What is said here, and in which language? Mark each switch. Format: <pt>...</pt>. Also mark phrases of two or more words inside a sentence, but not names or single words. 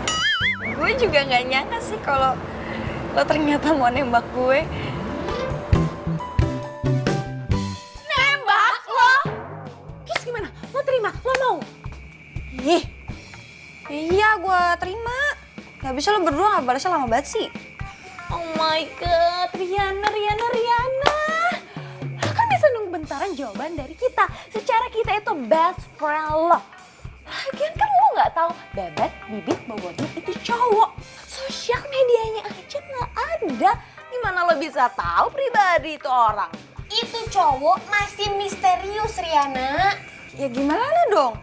<id>Gue juga nggak nyangka sih kalau lo ternyata mau nembak gue. Nembak lo? Terus gimana? Lo terima? Lo mau? Ih, Iya, gue terima. Gak bisa lo berdua nggak balasnya lama banget sih.</id> <en>oh my god,</en> <id>Riana. Lo kan bisa nunggu bentaran jawaban dari kita. Secara kita itu</id> <en>best friend</en> <id>lo. Lagian kan lo nggak tahu Bebek, Bibit, Bobotnya itu cowok. Sosial medianya aja nggak ada. Gimana lo bisa tahu pribadi itu orang? Itu cowok masih misterius, Riana. Ya gimana dong?</id>